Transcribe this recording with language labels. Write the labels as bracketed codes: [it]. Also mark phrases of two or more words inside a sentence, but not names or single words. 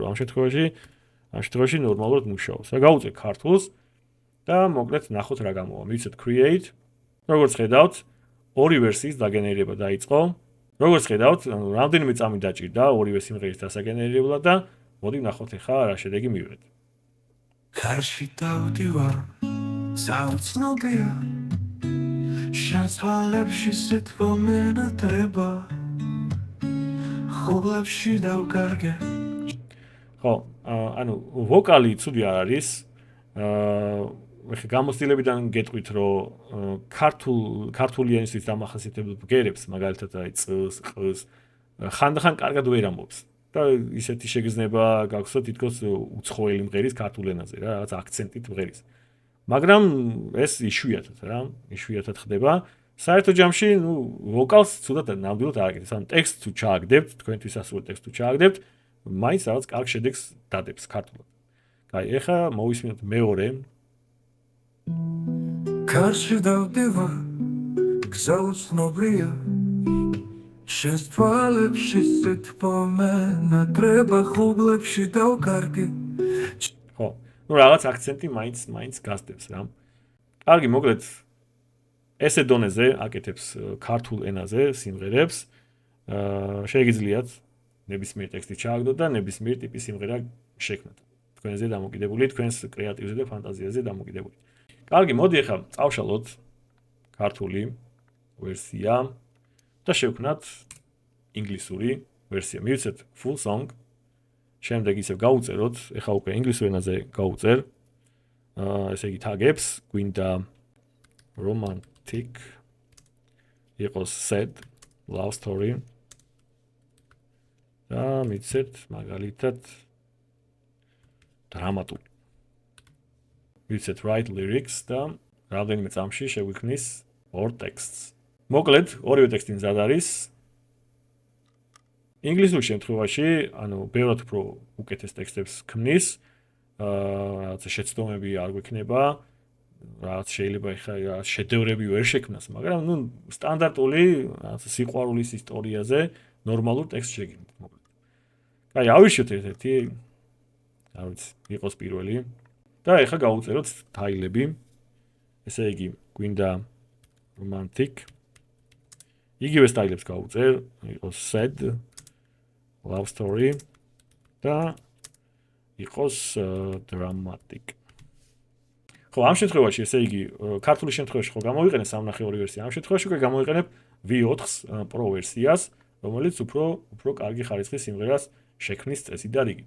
[ka] ამ შემთხვევაში ნორმალურად მუშაობს. რა გაუწერ ქართულს და მოკლედ ნახოთ რა გამოვა. მივიცეთ create. როგორც ხედავთ, ორი ვერსიის დაგენერირება დაიწყო. როგორც ხედავთ, რამდენიმე წამი დაჭირდა ორივე სიმღერის დასაგენერირებლად და მოდი ვნახოთ ახლა რა შედეგი მივიღეთ. Karşı davdivar Saucnobia Şansva lepši sitvo mena treba Khub lepši davkarge ხო, ანუ ვოკალი ცუდი არ არის. ახლა გამოცდილებიდან გეტყვით, რომ ქართული ენისთვის დამახასიათებელ ბგერებს, მაგალითად აი წ-ს, ყ-ს, ხანდახან კარგად ვერ ამბობს. და ისეთი შეგრძნება გაქვს, რომ თითქოს უცხოელი მღერის ქართულ ენაზე რა, რაღაც აქცენტით მღერის. მაგრამ ეს იშვიათად ხდება. საერთო ჯამში, ვოკალს ცუდად ნამდვილად არ აკეთებს. ან ტექსტს თუ ჩააგდებთ, თქვენთვის ასურველ ტექსტს თუ ჩააგდებთ, მაინც რაღაც კარგ შედეგს დადებს ქართულად. აი, ეხლა მოვისმინოთ მეორე. Karşı davdivar Saucnobia Şansva lepši sitvo mena treba Khub lepši davkarge ხო, რაღაც აქცენტი მაინც გასდევს რა. კარგი, მოკლედ ესე დონეზე აკეთებს ქართულ ენაზე სიმღერებს. შეგიძლიათ ნებისმიერ ტექსტი ჩააგდოთ და ნებისმიერ ტიპის სიმღერა შექმნათ. თქვენზე დამოკიდებული, თქვენს კრეატივზე და ფანტაზიაზე დამოკიდებული. კარგი, მოდი ახლა წავშალოთ ქართული ვერსია და შევქმნათ ინგლისური ვერსია. მივიცეთ [en] full song. [ka] შემდეგ ისევ გაუწეროთ, ახლა უკვე ინგლისურ ენაზე გაუწერ. ესე იგი თაგებს, გვინდა romantic იყოს [en] sad love story. [ka] და მივიცეთ მაგალითად დრამატული. მივიცეთ [en] write lyrics [ka] და რამდენიმე წამში შეგვიქმნის ორ ტექსტს. მოკლედ, ორივე ტექსტი მზად არის. ინგლისურ შემთხვევაში, ანუ ბევრად უფრო უკეთეს ტექსტებს ქმნის, რაღაც შეცდომები არ გვექნება, რაღაც შეიძლება ახლა შედევრები ვერ შექმნას, მაგრამ სტანდარტული რაღაც სიყვარულის ისტორიაზე ნორმალურ ტექსტს შეგიძლიათ მოკლედ. აი, ავირჩიოთ ერთ-ერთი, არ ვიცი, იყოს პირველი და ახლა გავუწეროთ თაილები. ესე იგი, გვინდა romantic. იგივე სტაილებს გავუწერ, იყოს [en] sad love story [ka] და იყოს dramatic. ხო, ამ შემთხვევაში, ესე იგი, ქართული შემთხვევაში ხო გამოვიყენე სამნახევარი ვერსია. ამ შემთხვევაში უკვე გამოვიყენებ V4-ს Pro ვერსიას, რომელიც უფრო კარგი ხარისხის სიმღერას შექმნის წესით და რიგით.